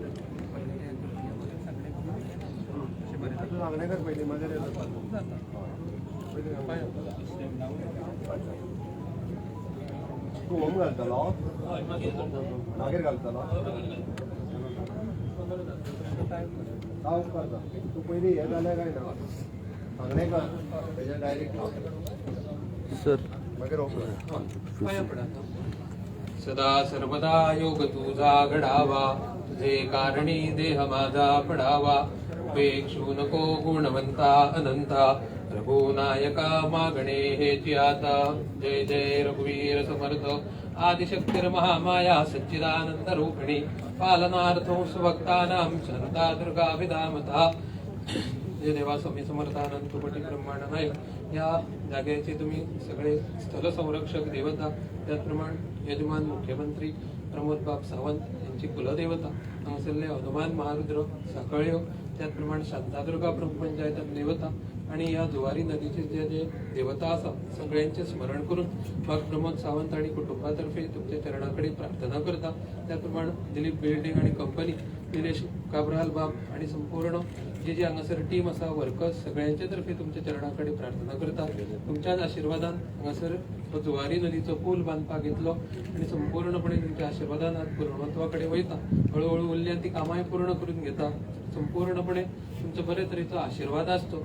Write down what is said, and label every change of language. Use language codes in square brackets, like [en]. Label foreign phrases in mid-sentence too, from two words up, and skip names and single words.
[kok] तू होम घालतलो मागीर घालतलो हांव करता। तू पयलीं हें जालें काय ना सांगणें कर तेजें डायरेक्ट सर मागीर होम [mr] पाया पडा। सदा सर्वदा योग तुझा घडावा, तुझे कारणी देह माझा पडावा. उपेक्षू नको गुणवंता अनंता, रघुनायका मागणे हेची आता. जय जय रघुवीर समर्थ, [sa] आदिशक्तीर महामाया सच्चिदानंद रूपिणी. पालनार्थो सुभक्तानां शांता दुर्गा विधामता. [mr] जय देवा स्वामी समर्थानंद कोटी ब्रह्मांड नायक. या जागेचे तुम्ही सगळे स्थल संरक्षक देवता, त्याचप्रमाणे यजमान मुख्यमंत्री प्रमोद बाप सावंत यांची कुलदेवता नवसल्य हनुमान महारुद्र साकळ्यो, त्याचप्रमाणे शांतादुर्गा ब्रह्मपंचायत देवता आणि या जुवारी नदीचे जे जे देवता असा सगळ्यांचे स्मरण करून मग प्रमोद सावंत आणि कुटुंबातर्फे तुमच्या चरणाकडे प्रार्थना करता. त्याचप्रमाणे दिलीप बिल्डिंग आणि कंपनी, निलेश काब्राल बाब आणि संपूर्ण जे जे हांगासर टीम असा वर्कर्स सगळ्यांच्या तर्फे तुमच्या चरणाकडे प्रार्थना करता. [kok] तुमच्याच आशीर्वादान हांगासर तो जुवारी नदीचो पूल बांधपाक घेतलो आणि संपूर्णपणे तुमच्या आशीर्वादान आज पूर्णत्वाकडे वयता. हळूहळू उरल्या ती कामांय पूर्ण करून घेता. संपूर्णपणे तुमचं बरे तरेचो आशीर्वाद असतो.